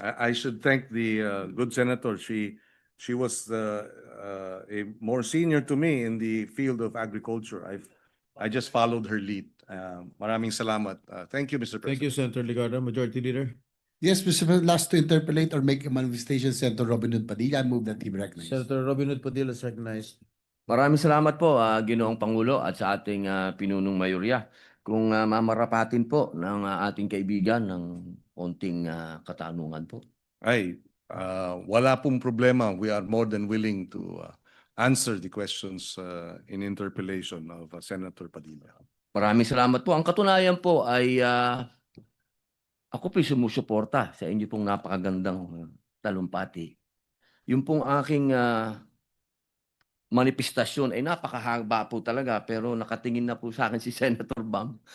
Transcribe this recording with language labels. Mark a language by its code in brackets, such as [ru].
[en] I should thank the good senator. She was a more senior to me in the field of agriculture. I just followed her lead. [tl] Maraming salamat. [en] Thank you, Mr. Thank President. you, Senator Ligarda. Majority Leader. Yes, Mr. President, last to interpolate or make a manifestation, Senator Robin Hood Padilla. I move that he be recognized. Senator Robin Hood Padilla is recognized. [tl] Maraming salamat po, Ginoong Pangulo, at sa ating pinunong mayorya. Kung mamarapatin po ng ating kaibigan ng konting katanungan po. Ay, wala pong problema. [en] We are more than willing to answer the questions in interpellation of Senator Padilla. [tl] Maraming salamat po. Ang katunayan po ay ako po'y sumusuporta sa inyo pong napakagandang talumpati. Yung pong aking manifestasyon ay napakahaba po talaga, pero nakatingin na po sa akin si Senator Bam.